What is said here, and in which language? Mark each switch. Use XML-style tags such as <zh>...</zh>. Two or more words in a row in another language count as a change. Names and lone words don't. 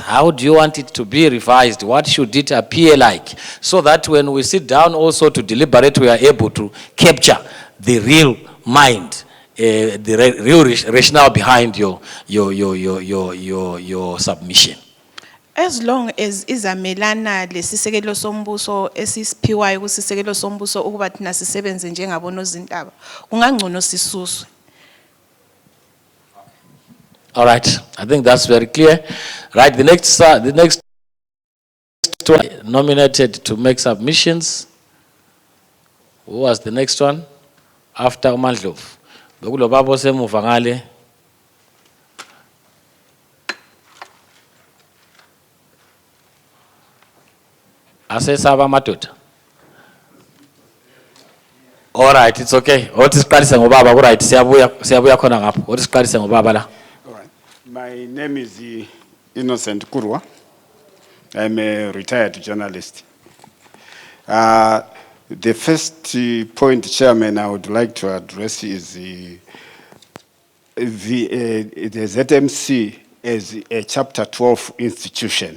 <en>How do you want it to be revised? What should it appear like? So that when we sit down also to deliberate, we are able to capture the real mind, the real rationale behind your submission. As long as</en> <nd>izamelana lesisekelo sombuso esisiphiwayo kusisekelo sombuso ukuba thina sisebenze njengabonozindaba, kungangcono sisuswe.</nd> <en>All right, I think that's very clear. Right, the next one nominated to make submissions. Who was the next one? After Mandlovu.</en> <nd>Bekulo babo semuva ngale. Asesaba madoda.</nd> <en>All right, it's okay.</en> <nd>Othi siqalise ngobaba,</nd> <en>all right,</en> <nd>siyabuya khona ngapho. Othi siqalise ngobaba la.</nd> <en>All right. My name is Innocent Kurwa. I'm a retired journalist. The first point, Chairman, I would like to address is the ZMC as a Chapter 12 institution.</en>